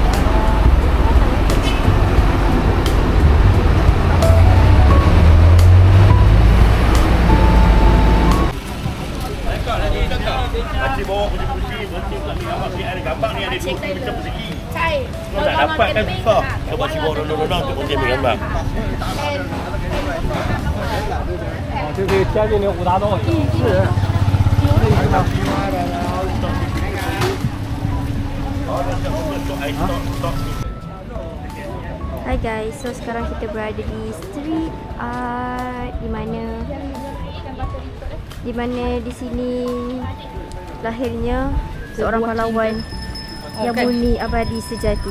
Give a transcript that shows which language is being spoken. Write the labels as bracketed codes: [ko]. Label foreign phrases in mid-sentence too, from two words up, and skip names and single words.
[ms] Makcik bawa kursi-kursi, makcik kat ni awak ni ada gambar ni ada 2 meter persegi. Cai. Kalau tak dapat kan susah. Cuba makcik bawa rondong-rondong untuk kursi ambil gambar. [zh] 就是天津的五大道。是。 [id] Hai guys, so sekarang kita berada di street art di mana di sini lahirnya seorang pahlawan yang murni abadi sejati.